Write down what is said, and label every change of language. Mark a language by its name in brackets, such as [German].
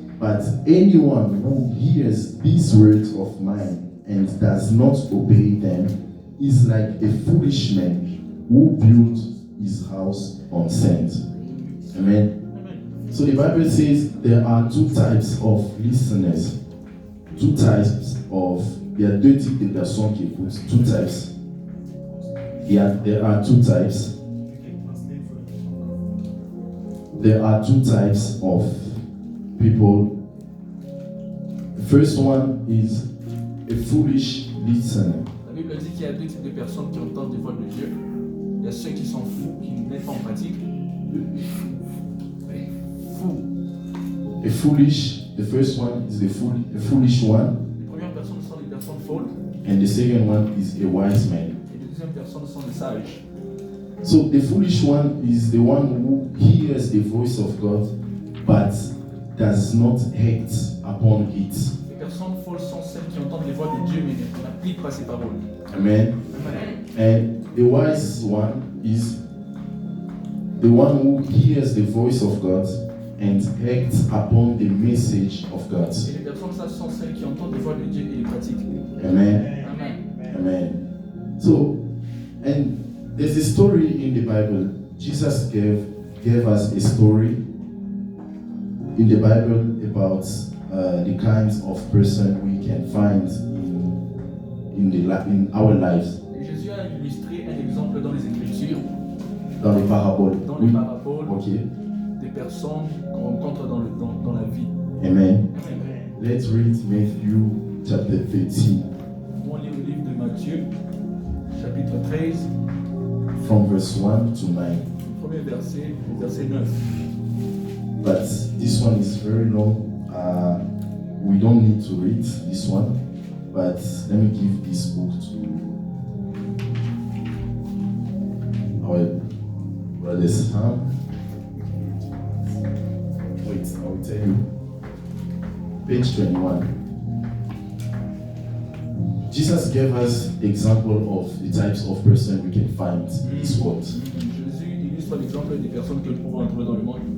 [English] But anyone who hears these words of mine and does not obey them is like a foolish man who built his house on sand. Amen. So the Bible says there are two types of listeners. [French] Il y a deux types de personnes qui écoutent. [English] Two types. There are two types. there are two types of people. The first one is a foolish listener. [French] La Bible dit qu'il y a deux types de personnes qui entendent des voix de Dieu. Il y a ceux qui sont fous, qui ne mettent pas en pratique. Fous. [English] The first one is a foolish one. [French] Les premières personnes sont les personnes folles. [English] And the second one is a wise man. [French] Et les deuxièmes personnes sont les sages. [English] So the foolish one is the one who hears the voice of God but does not act upon it. [French] Les personnes folles sont celles qui entendent les voix de Dieu mais n'appliquent pas ses paroles. [English] Amen. Amen. And the wise one is the one who hears the voice of God and acts upon the message of God. [French] Et les personnes sages sont celles qui entendent les voix de Dieu et les pratiquent. [English] Amen. Amen. Amen. So, and there's a story in the Bible. Jesus gave us a story in the Bible about the kinds of person we can find in our lives. [French] Et Jésus a illustré un exemple dans les Écritures, Dans les paraboles. dans les paraboles, [English] Ok. [French] des personnes qu'on rencontre dans la vie. [English] Amen. Amen. Let's read Matthew chapter 13 [French] On lit le livre de Matthieu, chapitre 13, [English] from verse 1 to 9. [French] premier verset, le verset 9. [English] But this one is very long. We don't need to read this one. But let me give this book to our brother Sam. Wait, I will tell you. Page 21. Jesus gave us example of the types of person we can find in this world. [French] Jésus illustre l'exemple des personnes que nous pouvons trouver dans le monde.